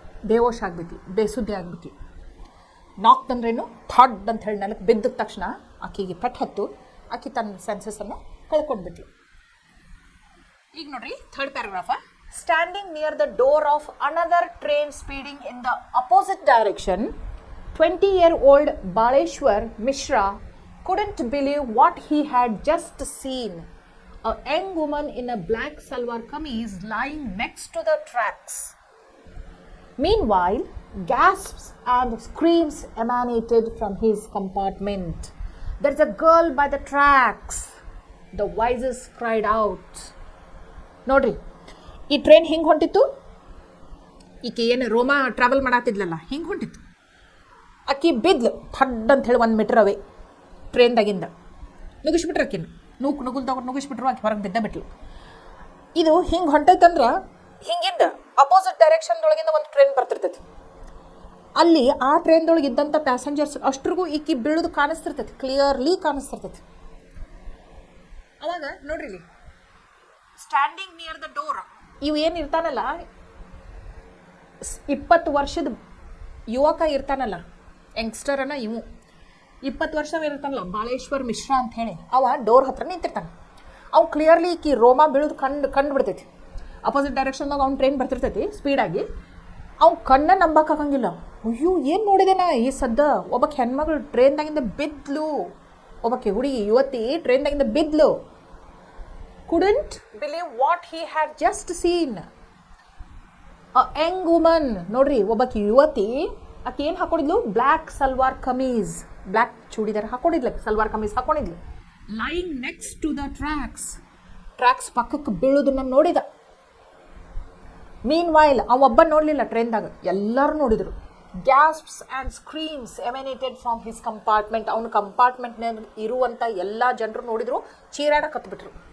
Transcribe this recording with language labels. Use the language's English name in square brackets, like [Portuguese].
[Kannada] ಬೇವೋಶ್ ಆಗ್ಬಿಟ್ಲು, ಬೇಸುದ್ದಿ ಆಗ್ಬಿಟ್ಲು. ನಾಕ್ ಅಂದ್ರೇನು, ಥಡ್ ಅಂತ ಹೇಳಿ ನೆಲಕ್ಕೆ ಬಿದ್ದ ತಕ್ಷಣ ಆಕೆಗೆ ಪೆಟ್ಟು ಹತ್ತು, ಆಕೆ ತನ್ನ ಸೆನ್ಸಸ್ಸನ್ನು ಕಳ್ಕೊಂಡ್ಬಿಟ್ಲು. ಈಗ ನೋಡ್ರಿ third ಪ್ಯಾರಾಗ್ರಾಫ. [English] Standing near the door of another train speeding in the opposite direction, 20-year-old Baleshwar Mishra couldn't believe what he had just seen. A young woman in a black salwar kameez lying next to the tracks. Meanwhile, gasps and screams emanated from his compartment. There's a girl by the tracks. The voices cried out. [Kannada] ನೋಡ್ರಿ, ಈ train ಹಿಂಗೆ ಹೊಂಟಿತ್ತು, ಈಕೆ ಏನು ರೋಮಾ travel ಮಾಡತ್ತಿದ್ಲಲ್ಲ, ಹಿಂಗೆ ಹೊಂಟಿತ್ತು. ಆಕಿ ಬಿದ್ಲು ಥಡ್ ಅಂತ ಹೇಳಿ 1 metre ಅವೇ ಟ್ರೈನ್ದಾಗಿಂದ. ನುಗ್ಗಿಸ್ಬಿಟ್ರು ಆಕಿನ, ನುಗ್ಗುಲ್ದಾಗ ನುಗ್ಗಿಸ್ಬಿಟ್ರು, ಆಕೆ ಹೊರಗೆ ಬಿದ್ದ ಬಿಟ್ಲು. ಇದು ಹಿಂಗೆ ಹೊಂಟೈತಂದ್ರೆ ಹಿಂಗಿಂದ ಅಪೋಸಿಟ್ ಡೈರೆಕ್ಷನ್ದೊಳಗಿಂದ ಒಂದು ಟ್ರೈನ್ ಬರ್ತಿರ್ತೈತಿ. ಅಲ್ಲಿ ಆ ಟ್ರೈನ್ದೊಳಗೆ ಇದ್ದಂಥ ಪ್ಯಾಸೆಂಜರ್ಸ್ ಅಷ್ಟ್ರಿಗೂ ಈಕಿ ಬೀಳೋದು ಕಾಣಿಸ್ತಿರ್ತೈತಿ, ಕ್ಲಿಯರ್ಲಿ ಕಾಣಿಸ್ತಿರ್ತೈತಿ. ಅವಾಗ ನೋಡ್ರಿ ಇಲ್ಲಿ [English] standing near the door, [Kannada] ಇವು ಏನು ಇರ್ತಾನಲ್ಲ, 20 ವರ್ಷದ ಯುವಕ ಇರ್ತಾನಲ್ಲ, ಯಂಗ್ಸ್ಟರನ್ನ, ಇವು 20 ವರ್ಷ ಇರ್ತಾನಲ್ಲ ಬಾಳೇಶ್ವರ್ ಮಿಶ್ರಾ ಅಂತ ಹೇಳಿ, ಅವ ಡೋರ್ ಹತ್ರ ನಿಂತಿರ್ತಾನೆ. ಅವು ಕ್ಲಿಯರ್ಲಿ ಈಕಿ ರೋಮಾ ಬೀಳೋದು ಕಂಡು ಬಿಡ್ತೈತಿ. ಅಪೋಸಿಟ್ ಡೈರೆಕ್ಷನ್ದಾಗ ಅವ್ನು ಟ್ರೈನ್ ಬರ್ತಿರ್ತೈತಿ ಸ್ಪೀಡಾಗಿ. ಅವ್ನು ಕಣ್ಣ ನಂಬಕ್ಕಾಗಂಗಿಲ್ಲ. ಅಯ್ಯೋ ಏನು ನೋಡಿದೆ ನಾ ಈ ಸದ್ದ, ಒಬ್ಬಕ್ಕೆ ಹೆಣ್ಮಗಳು ಟ್ರೈನ್ದಾಗಿಂದ ಬಿದ್ಲು, ಒಬ್ಬಕ್ಕೆ ಹುಡುಗಿ ಯುವತಿ ಟ್ರೈನ್ದಾಗಿಂದ ಬಿದ್ಲು. [English] couldn't believe what he had just seen. A young woman, [Kannada] ನೋಡ್ರಿ, ಒಬ್ಬಕ್ಕೆ ಯುವತಿ, ಆಕೆ ಏನು ಹಾಕೊಂಡಿದ್ಲು, black salwar kameez, black churidar ಹಾಕೊಂಡಿದ್ಲ, salwar kameez ಹಾಕೊಂಡಿದ್ಲು. [English] lying next to the tracks [Kannada] ಪಕ್ಕಕ್ಕೆ ಬೀಳೋದನ್ನ ನೋಡಿದ. ಮೀನ್ ವೈಲ್ ಒಬ್ಬ ನೋಡಲಿಲ್ಲ ಟ್ರೈನ್ದಾಗ, ಎಲ್ಲರೂ ನೋಡಿದರು. [English] gasps and screams emanated from his compartment, [Kannada] ಅವನ ಕಂಪಾರ್ಟ್ಮೆಂಟ್ನಾಗ ಇರುವಂಥ ಎಲ್ಲ ಜನರು ನೋಡಿದ್ರು, ಚೀರಾಡಕತ್ಬಿಟ್ರು.